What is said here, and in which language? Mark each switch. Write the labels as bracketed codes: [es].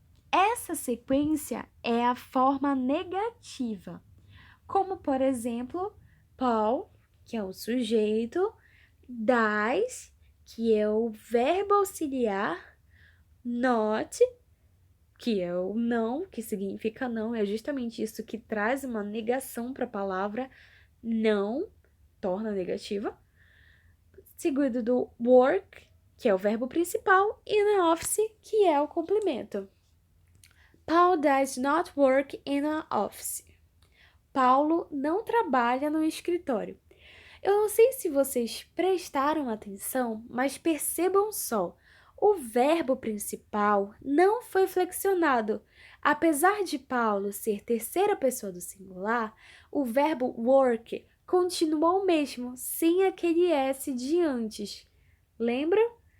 [pt] Essa sequência é a forma negativa, como, por exemplo, Paul, que é o sujeito, does, que é o verbo auxiliar, not, que é o não, que significa não, é justamente isso que traz uma negação para a palavra não, torna negativa, seguido do work, que é o verbo principal, e na office, que é o complemento. [en] Paul does not work in an office. [pt] Paulo não trabalha no escritório. Eu não sei se vocês prestaram atenção, mas percebam só, o verbo principal não foi flexionado. Apesar de Paulo ser terceira pessoa do singular, o verbo work continuou o mesmo, sem aquele S de antes. Lembram?